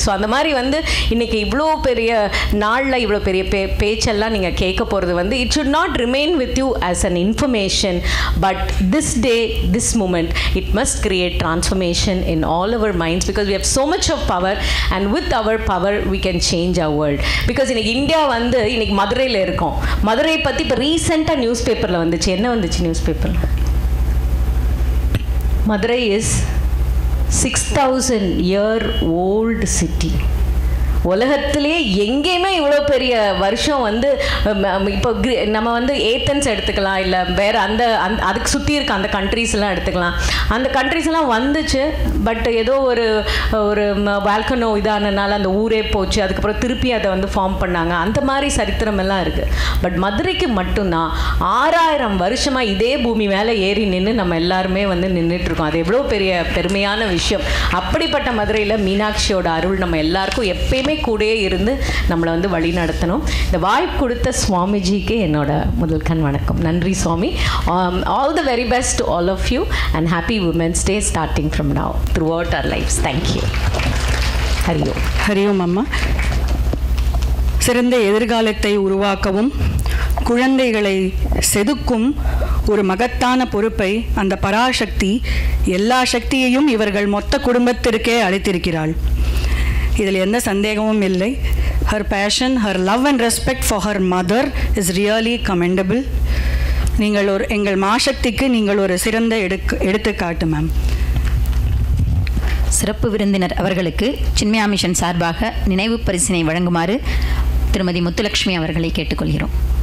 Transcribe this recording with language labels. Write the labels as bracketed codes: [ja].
[ta] So அந்த மாதிரி வந்து இன்றைக்கி இவ்வளோ பெரிய நாளில் இவ்வளோ பெரிய பேச்செல்லாம் நீங்கள் கேட்க போகிறது வந்து [en] It should not remain with you as an information, but this day, this moment, it must create transformation in all our minds, because we have so much of power and with our power we can change our world. [ta] Because இன்றைக்கி India வந்து இன்றைக்கி மதுரையில் இருக்கோம். மதுரை பற்றி இப்போ ரீசெண்டாக news பேப்பரில் வந்துச்சு. என்ன வந்துச்சு நியூஸ் பேப்பரில்? [en] Madurai is 6,000 year old city. [ta] உலகத்திலேயே எங்கேயுமே இவ்வளோ பெரிய வருஷம் வந்து இப்போ நம்ம வந்து ஏத்தன்ஸ் எடுத்துக்கலாம், இல்லை வேறு அதுக்கு சுற்றி இருக்க அந்த கண்ட்ரீஸ்லாம் எடுத்துக்கலாம். அந்த கண்ட்ரீஸ்லாம் வந்துச்சு, பட் ஏதோ ஒரு வால்கனோ இதானனால அந்த ஊரே போச்சு. அதுக்கப்புறம் திருப்பி அதை வந்து ஃபார்ம் பண்ணாங்க. அந்த மாதிரி சரித்திரமெல்லாம் இருக்குது. பட் மதுரைக்கு மட்டும்தான் 6000 வருஷமாக இதே பூமி மேலே ஏறி நின்று நம்ம எல்லாருமே வந்து நின்றுட்டுருக்கோம். அது எவ்வளோ பெரிய பெருமையான விஷயம். அப்படிப்பட்ட மதுரையில் மீனாட்சியோட அருள் நம்ம எல்லாருக்கும் எப்பயுமே கூடயே இருந்து நம்மளை வந்து வழி நடத்தணும். இந்த வாய்ப்பு கொடுத்த சுவாமிஜிக்கு என்னோட முதல் கண் வணக்கம். நன்றி சுவாமி. [en] All the very best to all of you and happy women's day starting from now throughout our lives. Thank you. ஹரியோம். [ta] Hariom அம்மா. சிறந்த எதிர்காலத்தை உருவாக்கவும் குழந்தைகளை செதுக்கும் ஒரு மகத்தான பொறுப்பை அந்த பராசக்தி எல்லா சக்தியையும் இவர்கள் மொத்த குடும்பத்திற்கே அளித்திருக்கிறாள். இதில் எந்த சந்தேகமும் இல்லை. [en] her passion, her love and respect for her mother is really commendable. [ta] நீங்கள் எங்கள் மாசக்திக்கு நீங்கள் ஒரு சிறந்த எடுத்துக்காட்டு மேம். சிறப்பு விருந்தினர் அவர்களுக்கு சின்மயா மிஷன் சார்பாக நினைவு பரிசினை வழங்குமாறு திருமதி முத்துலட்சுமி அவர்களை கேட்டுக்கொள்கிறோம்.